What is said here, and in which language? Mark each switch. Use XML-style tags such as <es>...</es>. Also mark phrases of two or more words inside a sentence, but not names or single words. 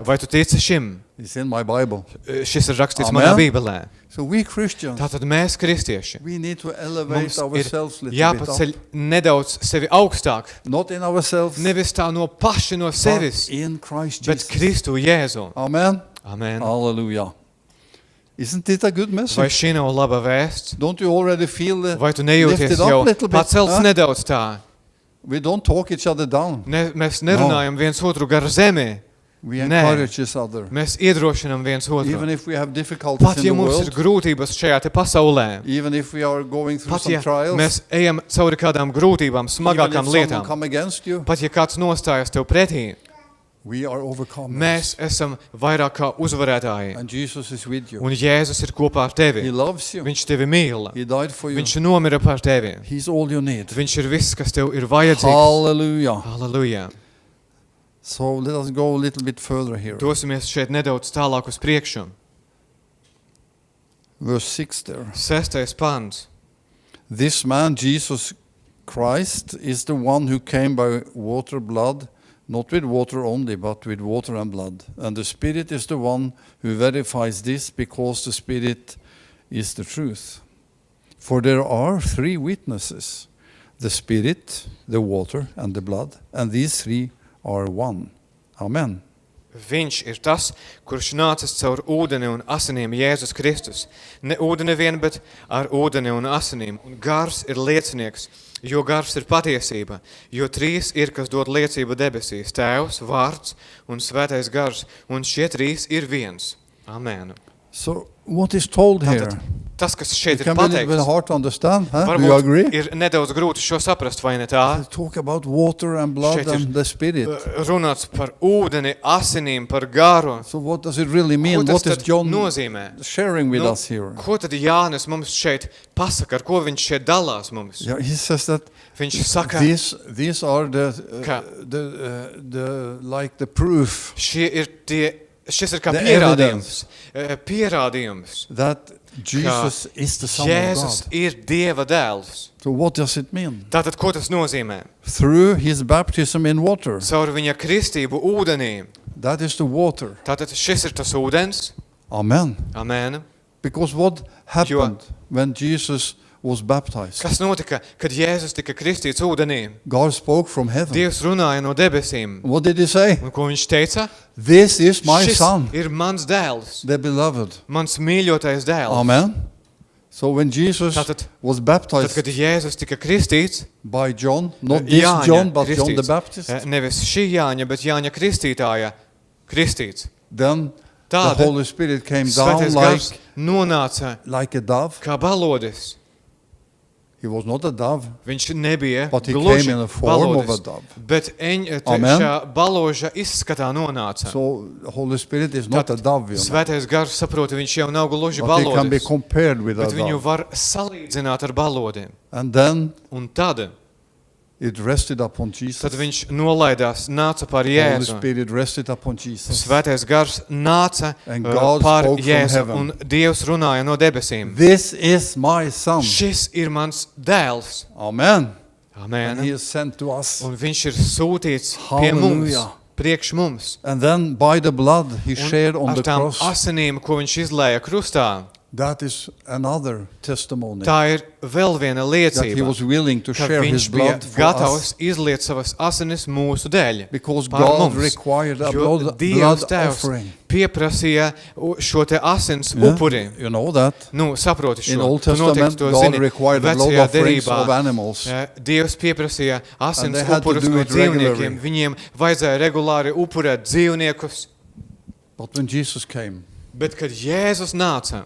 <lv>Vai tu tici šim?</lv> <en>It's in my Bible.</en> <lv>Šis ir rakstīts</lv> <en>Amen.</en> <lv>manā bībelē.</lv> <en>So we Christians,</en> <lv>Tātad mēs, kristieši,</lv> <en>we need to elevate</en> <lv>mums ir</lv> <en>ourselves a little</en> <lv>jāpaceļ</lv> <en>bit up.</en> <lv>nedaudz sevi augstāk.</lv> <en>Not in ourselves,</en> <lv>Nevis tā no paši no</lv> <en>but</en> <lv>sevis,</lv> <en>in Christ</en> <lv>bet</lv> <en>Jesus.</en> <lv>Kristu Jēzu.</lv> <en>Amen.</en> <lv>Amen.</lv> <en>Hallelujah. Isn't it a good</en> <lv>Vai</lv> <en>message?</en> <lv>šī nav laba vēsts?</lv> <en>Don't you already feel</en> <lv>Vai tu nejūties</lv> <en>lifted up</en> <lv>jau</lv> <en>a little bit?</en> <lv>pacelts</lv> <en>huh?</en> <lv>nedaudz tā?</lv> <en>We don't talk each other down.</en> <lv>Mēs nerunājam viens otru gar zemi.</lv> <en>We</en> <lv>Nē.</lv> <en>encourage each other.</en> <lv>Mēs iedrošinam viens otru.</lv> <en>Even if we have difficulties</en> <lv>Pat</lv> <en>in</en> <lv>ja</lv> <en>the</en> <lv>mums ir</lv> <en>world,</en> <lv>grūtības šajā te pasaulē,</lv> <en>even if we are going through</en> <lv>pat</lv> <en>some</en> <lv>ja</lv> <en>trials,</en> <lv>mēs ejam cauri kādām grūtībām,</lv> <en>even if</en> <lv>smagākām</lv> <en>someone</en> <lv>lietām,</lv> <en>come against you,</en> <lv>pat ja kāds nostājas tev pretī,</lv> <en>we are overcomers.</en> <lv>mēs esam vairāk kā uzvarētāji.</lv> <en>And Jesus is with you.</en> <lv>Un Jēzus ir kopā ar</lv> <en>He</en> <lv>tevi.</lv> <en>loves you.</en> <lv>Viņš tevi mīl.</lv> <en>He died for you.</en> <lv>Viņš nomira par tevi.</lv> <en>He's all you need.</en> <lv>Viņš ir viss, kas tev ir vajadzīgs.</lv> <en>Hallelujah.</en> <lv>Halleluja.</lv> <en>So let us go a little bit further here.</en> <lv>Dosimies šeit nedaudz tālāk uz priekšu.</lv> <en>Verse 6 there.</en> <lv>6. pants.</lv> <en>This man, Jesus Christ, is the one who came by water, blood, not with water only, but with water and blood. And the Spirit is the one who verifies this, because the Spirit is the truth. For there are three witnesses, the Spirit, the water, and the blood, and these three are one. Amen.</en> <lv>Viņš ir tas, kurš nācis caur ūdeni un asinīm, Jēzus Kristus. Ne ūdeni vien, bet ar ūdeni un asinīm. Un gars ir liecinieks, jo gars ir patiesība. Jo trīs ir, kas dod liecību debesīs, Tēvs, Vārds un Svētais gars. Un šie trīs ir viens. Amen.</lv> <en>So what is told here?</en> <lv>Tātad, tas, kas šeit</lv> <en>It</en> <lv>ir</lv> <en>can be a little bit</en> <lv>pateikts,</lv> <en>hard to understand. Huh? Do you agree?</en> <lv>varbūt ir nedaudz grūti šo saprast, vai ne tā?</lv> <en>Talk about water and blood</en> <lv>Šeit ir,</lv> <en>and the Spirit.</en> <lv>Runāts par ūdeni, asinīm, par garu.</lv> <en>So what does it really</en> <lv>Ko</lv> <en>mean?</en> <lv>tas</lv> <en>What is</en> <lv>tad</lv> <en>John</en> <lv>nozīmē?</lv> <en>sharing with</en> <lv>Nu,</lv> <en>us here?</en> <lv>Ko tad Jānis mums šeit pasaka, ar ko viņš šeit dalās mums?</lv> <en>Yeah, he says that</en> <lv>Viņš saka,</lv> <en>these are</en> <lv>Ka-</lv> <en>the like the proof</en> <lv>šis ir kā</lv> <en>The</en> <lv>pierādījums. Pierādījums,</lv> <en>that Jesus is the Son</en> <lv>Jēzus</lv> <en>of God.</en> <lv>ir Dieva dēls.</lv> <en>So what does it mean?</en> <lv>Tātad, ko tas nozīmē?</lv> <en>Through his baptism in water.</en> <lv>Caur viņa kristību ūdenī.</lv> <en>That is the water.</en> <lv>Tātad šis ir tas ūdens.</lv> <en>Amen.</en> <lv>Amen.</lv> <en>Because what happened when Jesus was baptized?</en> <lv>Kas notika, kad Jēzus tika kristīts ūdenī?</lv> <en>God spoke from heaven.</en> <lv>Dievs runāja no debesīm.</lv> <en>What did he say?</en> <lv>Un ko viņš teica?</lv> <en>This is my</en> <lv>Šis</lv> <en>son,</en> <lv>ir mans dēls,</lv> <en>the beloved.</en> <lv>mans mīļotais dēls.</lv> <en>Amen. So when Jesus</en> <lv>Tātad-</lv> <en>was</en> <lv>Tad,</lv> <en>baptized</en> <lv>kad Jēzus tika kristīts,</lv> <en>by John, not this</en> <lv>Jāņa</lv> <en>John, but John the</en> <lv>kristīts.</lv> <en>Baptist,</en> <lv>Nevis šī Jāņa, bet Jāņa kristītāja kristīts.</lv> <en>then the</en> <lv>Tāda</lv> <en>Holy Spirit came down</en> <lv>Svētais gars nonāca</lv> <en>like a dove</en> <lv>kā balodis</lv> <en>He was not a dove,</en> <lv>Viņš nebija</lv> <en>but he</en> <lv>gluži</lv> <en>came in the form of a</en> <lv>balodis,</lv> <en>dove.</en> <lv>bet</lv> <en>Amen.</en> <lv>šā baloža izskatā nonāca.</lv> <en>So the Holy Spirit is not a dove, you know,</en> <lv>Svētais gars saprota, viņš jau nav gluži</lv> <en>but he can be</en> <lv>balodis,</lv> <en>compared with a</en> <lv>bet viņu</lv> <en>dove.</en> <lv>var salīdzināt ar balodiem.</lv> <en>And then</en> <lv>Un tad</lv> <en>it rested upon Jesus.</en> <lv>Tad viņš nolaidās, nāca par</lv> <en>Holy</en> <lv>Jēzu.</lv> <en>Spirit rested upon Jesus.</en> <lv>Svētais gars nāca</lv> <en>And God</en> <lv>par</lv> <en>spoke from</en> <lv>Jēzu,</lv> <en>heaven.</en> <lv>un Dievs runāja no debesīm.</lv> <en>This is my son.</en> <lv>Šis ir mans dēls.</lv> <en>Amen.</en> <lv>Amen.</lv> <en>And he is sent to us.</en> <lv>Un viņš ir sūtīts pie mums,</lv> <en>Hallelujah.</en> <lv>priekš mums.</lv> <en>And then by the blood he</en> <lv>Un</lv> <en>shed on</en> <lv>ar</lv> <en>the</en> <lv>tām</lv> <en>cross.</en> <lv>asinīm, ko viņš izlēja krustā,</lv> <en>That is another testimony.</en> <lv>tā ir vēl viena</lv> <en>That he</en> <lv>liecība,</lv> <en>was willing to</en> <lv>ka</lv> <en>share</en> <lv>viņš</lv> <en>his</en> <lv>bija</lv> <en>blood for</en> <lv>gatavs</lv> <en>us.</en> <lv>izliet savas asinis mūsu dēļ.</lv> <en>Because</en> <lv>Par</lv> <en>God</en> <lv>mums.</lv> <en>required a</en> <lv>Jo</lv> <en>blood</en> <lv>Dievs Tēvs</lv> <en>offering.</en> <lv>pieprasīja šo te asins</lv> <en>Yeah,</en> <lv>upuri.</lv> <en>you know that.</en> <lv>Nu, saproti</lv> <en>In</en> <lv>šo.</lv> <en>Old</en> <lv>Tu noteikti</lv> <en>Testament,</en> <lv>to</lv> <en>God</en> <lv>zini.</lv> <en>required the blood</en> <lv>Vecajā</lv> <en>offerings</en> <lv>derībā</lv> <en>of animals.</en> <lv>Dievs pieprasīja asins</lv> <en>they had to</en> <lv>upurus</lv> <en>do</en> <lv>no</lv> <en>it regularly.</en> <lv>dzīvniekiem. Viņiem vajadzēja regulāri upurēt dzīvniekus.</lv> <en>But when Jesus came,</en> <lv>Bet, kad Jēzus nāca,</lv>